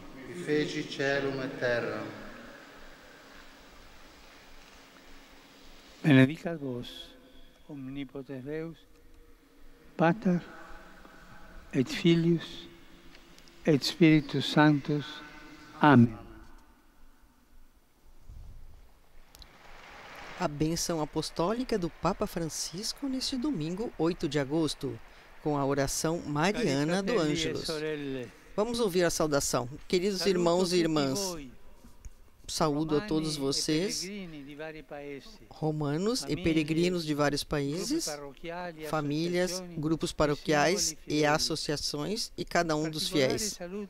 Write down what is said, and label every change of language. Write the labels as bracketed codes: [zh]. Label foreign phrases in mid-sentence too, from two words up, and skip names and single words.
[la] Qui feci caelum et terra. Benedicat vos, omnipotens Deus, Pater et Filius et Spiritus Sanctus. Amen. [pt] A bênção apostólica do Papa Francisco neste domingo, 8 de agosto, com a oração mariana do Ângelus. Vamos ouvir a saudação. Queridos irmãos e irmãs, saúdo a todos vocês, romanos e peregrinos de vários países, famílias, grupos paroquiais e associações e cada um dos fiéis.